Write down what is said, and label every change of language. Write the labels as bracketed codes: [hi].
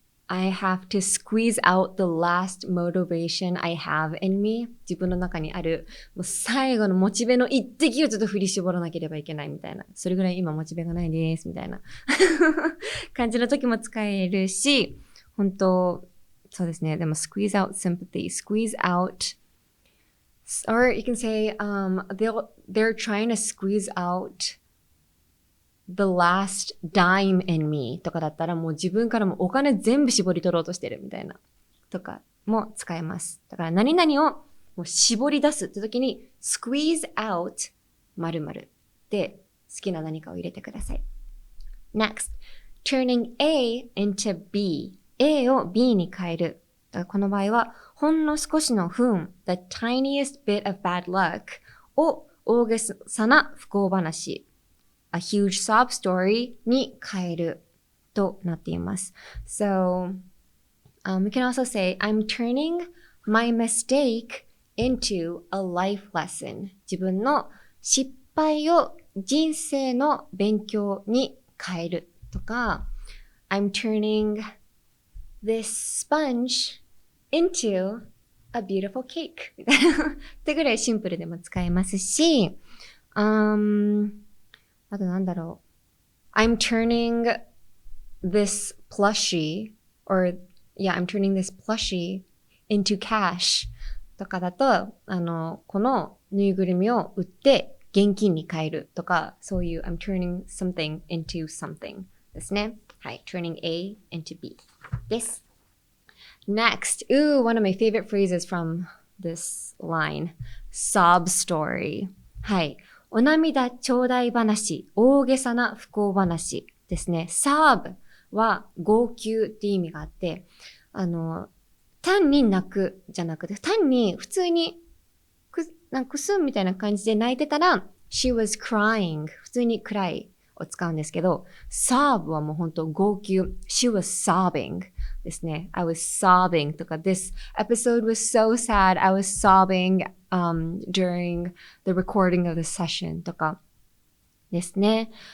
[en] I have to squeeze out the last motivation I have in me. [ja] 自分の中にあるもう最後のモチベの一滴をちょっと振り絞らなければいけないみたいな。それぐらい今モチベがないですみたいな感じの時も使えるし、本当そうですね。でも [en] squeeze out sympathy, squeeze out, or you can say they're trying to squeeze out the last dime in me [ja] とかだったらもう自分からもお金全部絞り取ろうとしてるみたいなとかも使えます。だから何々をもう絞り出すって時に squeeze out 〇〇で好きな何かを入れてください。 [en] Next, turning A into B。 [ja] A を B に変える。だからこの場合はほんの少しの不運 [en] the tiniest bit of bad luck [ja] を大げさな不幸話 [en] A huge sob story [ja] に変えるとなっています。 [en] So, we can also say, I'm turning my mistake into a life lesson. [ja] 自分の失敗を人生の勉強に変えるとか、 [en] I'm turning this sponge into a beautiful cake. [ja] ってぐらいシンプルでも使えますし、あとなんだろう。 [en] I'm turning this plushie I'm turning this plushie into cash [ja] とかだと、このぬいぐるみを売って現金に変えるとか、そういう [en] I'm turning something into something [ja] ですね。はい。 [en] turning A into B [ja] です。 [en] Next, one of my favorite phrases from this line. Sob story. [ja] はい。お涙頂戴話、大げさな不幸話ですね。 sob は号泣っていう意味があって、単に泣くじゃなくて、単に普通にくすんみたいな感じで泣いてたら、 [en] she was crying [ja] 普通にcry を使うんですけど、sob はもう本当号泣。 [en] She was sobbing [ja] ですね。 [en] I was sobbing [ja] とか、 [en] This episode was so sad. I was sobbing、during the recording of the session [ja] とかですね。